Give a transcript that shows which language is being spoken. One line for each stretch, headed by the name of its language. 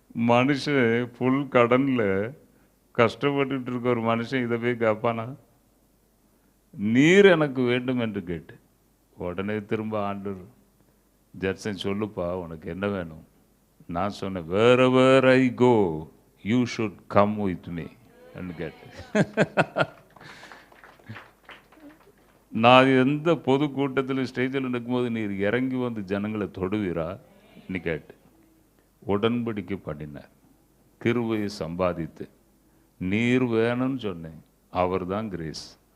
Tamil: மனுஷன் ஃபுல் கடனில் கஷ்டப்பட்டுட்டு இருக்க ஒரு மனுஷன் இதை போய் கேட்பானா? நீர் எனக்கு வேண்டும் என்று கேட்டு உடனே திரும்ப ஆண்டவர், ஜட்சன் சொல்லுப்பா உனக்கு என்ன வேணும்? நான் சொன்னேன்,
English: wherever I go you should come with me
Tamil: என்று கேட்டேன். நான் எந்த பொது கூட்டத்தில் ஸ்டேஜில் நிற்கும்போது நீர் இறங்கி வந்து ஜனங்களை தொடுவீரா என்று கேட்டு உடன்படிக்கை பண்ணினார். கிருபையை சம்பாதித்து நீர் வேணும்னு சொன்னேன். அவர் தான் கிரேஸ்.